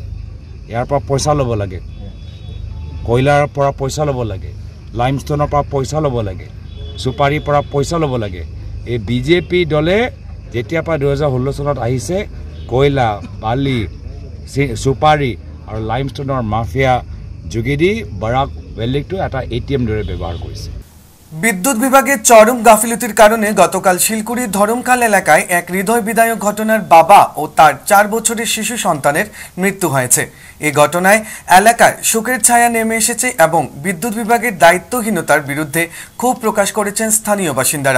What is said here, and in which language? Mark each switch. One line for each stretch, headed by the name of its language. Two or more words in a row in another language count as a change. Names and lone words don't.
Assamese: ইয়াৰ পৰা পইচা ল'ব লাগে, কয়লাৰ পৰা পইচা ল'ব লাগে, লাইমষ্টোনৰ পৰা পইচা ল'ব লাগে, চুপাৰীৰ পৰা পইচা ল'ব লাগে। এই বিজেপি দলে যেতিয়াৰ পৰা 2016 চনত আহিছে কয়লা, বালি, চুপাৰী আৰু লাইমষ্টোনৰ মাফিয়া যোগেদি বৰাক ভেলীটো এটা ATM দৰে ব্যৱহাৰ কৰিছে।
Bangla: বিদ্যুৎ বিভাগের চরম গাফিলতির কারণে গতকাল শিলকুড়ির ধরমখাল এলাকায় এক হৃদয় বিদায়ক ঘটনার বাবা ও তার 4 বছরের শিশু সন্তানের মৃত্যু হয়েছে। এই ঘটনায় এলাকায় শোকের ছায়া নেমে এসেছে এবং বিদ্যুৎ বিভাগের দায়িত্বহীনতার বিরুদ্ধে ক্ষোভ প্রকাশ করেছেন স্থানীয় বাসিন্দারা।